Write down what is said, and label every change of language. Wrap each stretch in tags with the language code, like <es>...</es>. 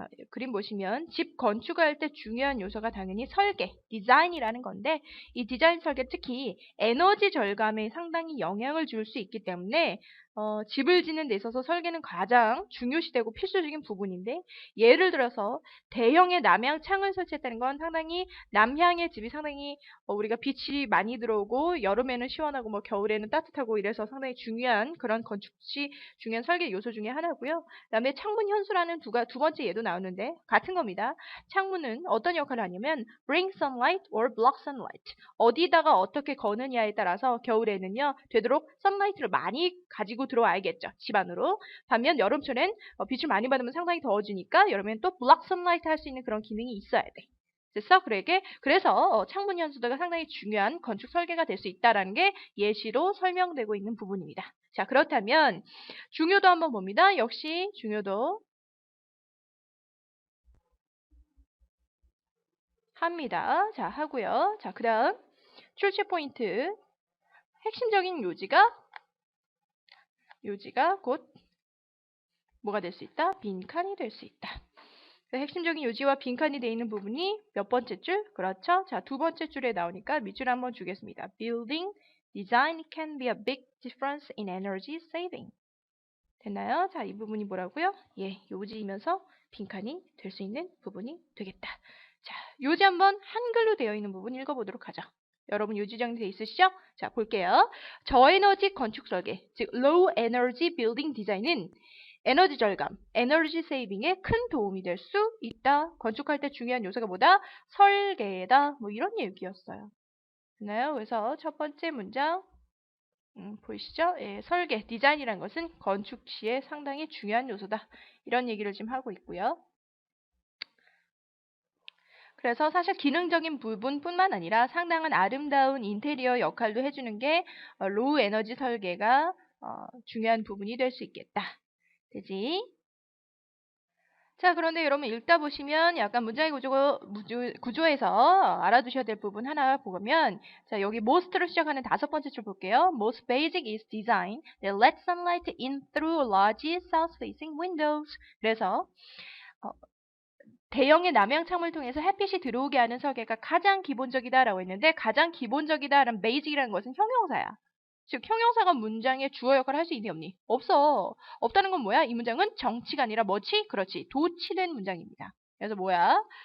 <ko>그림 보시면 집 건축할 때 중요한 요소가 당연히 설계, 디자인이라는 건데 이 디자인 설계 특히 에너지 절감에 상당히 영향을 줄 수 있기 때문에 집을 짓는 데 있어서 설계는 가장 중요시되고 필수적인 부분인데 예를 들어서 대형의 남향 창을 설치했다는 건 상당히 남향의 집이 상당히 우리가 빛이 많이 들어오고 여름에는 시원하고 뭐 겨울에는 따뜻하고 이래서 상당히 중요한 그런 건축 시 중요한 설계 요소 중에 하나고요. 그다음에 창문 현수라는 두 번째 예도 나오는데 같은 겁니다. 창문은 어떤 역할을 하냐면</ko> <en>bring sunlight or block sunlight.</en> <ko>어디다가 어떻게 거느냐에 따라서 겨울에는요. 되도록 선라이트를 많이 가지고 들어와야겠죠. 집 안으로. 반면 여름철엔 빛을 많이 받으면 상당히 더워지니까 여름엔 또</ko> <en>block sunlight</en> <ko>할 수 있는 그런 기능이 있어야 돼. 됐어? 그래서 창문 현수도가 상당히 중요한 건축 설계가 될 수 있다는 게 예시로 설명되고 있는 부분입니다. 자, 그렇다면 중요도 한번 봅니다. 역시 중요도 합니다. 자, 하고요. 자, 그다음 출제 포인트. 핵심적인 요지가 곧 뭐가 될 수 있다? 빈칸이 될 수 있다. 핵심적인 요지와 빈칸이 되어 있는 부분이 몇 번째 줄? 그렇죠. 자, 두 번째 줄에 나오니까 밑줄 한번 주겠습니다.</ko> <en>Building design can be a big difference in energy saving.</en> <ko>됐나요? 자, 이 부분이 뭐라고요? 예, 요지이면서 빈칸이 될 수 있는 부분이 되겠다. 자, 요지 한번 한글로 되어 있는 부분 읽어보도록 하죠. 여러분 요지 정리되어 있으시죠? 자, 볼게요. 저에너지 건축 설계, 즉</ko> <en>low energy building design</en> <ko>은 에너지 절감, 에너지 세이빙에 큰 도움이 될 수 있다. 건축할 때 중요한 요소가 뭐다? 설계다. 뭐 이런 얘기였어요. 됐나요? 그래서 첫 번째 문장 보이시죠? 예, 설계, 디자인이라는 것은 건축 시에 상당히 중요한 요소다. 이런 얘기를 지금 하고 있고요. 그래서 사실 기능적인 부분뿐만 아니라 상당한 아름다운 인테리어 역할도 해주는 게 로우 에너지 설계가 중요한 부분이 될 수 있겠다. 되지? 자, 그런데 여러분 읽다 보시면 약간 문장의 구조에서 알아두셔야 될 부분 하나 보면 자, 여기 most로 시작하는 다섯 번째 줄 볼게요.</ko> <en>Most basic is design that lets sunlight in through large south-facing windows.</en> <ko>그래서 대형의 남향 창문을 통해서 햇빛이 들어오게 하는 설계가 가장 기본적이다라고 했는데 가장 기본적이다라는 basic이라는 것은 형용사야. 즉 형용사가 문장의 주어 역할을 할 수 있니 없니? 없어. 없다는 건 뭐야? 이 문장은 정치가 아니라 뭐지? 그렇지. 도치된 문장입니다. 그래서 뭐야?</ko>